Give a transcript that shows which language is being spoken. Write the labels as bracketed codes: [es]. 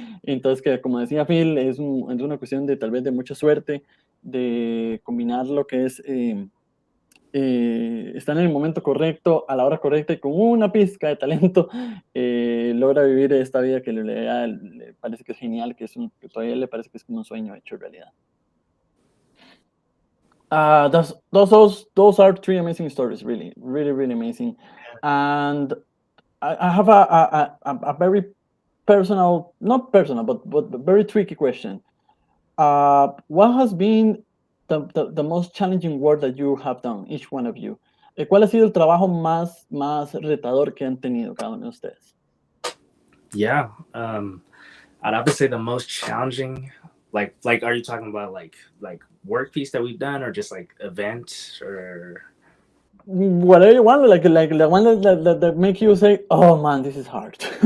[es] Entonces, que como decía Phil, es una cuestión de tal vez de mucha suerte, de combinar lo que es estar en el momento correcto, a la hora correcta y con una pizca de talento, logra vivir esta vida que le parece que es genial, que todavía le parece que es como un sueño hecho realidad. [en] Those are three amazing stories, really, really, really amazing. And I have a very personal, not personal, but very tricky question. What has been the most challenging work that you have done, each one of you? [es] ¿Cuál ha sido el trabajo más retador que han tenido cada uno de ustedes? [en] Yeah, I'd have to say the most challenging. Like, are you talking about like work piece that we've done, or just like event, or whatever you want, like the one that make you say, "Oh man, this is hard."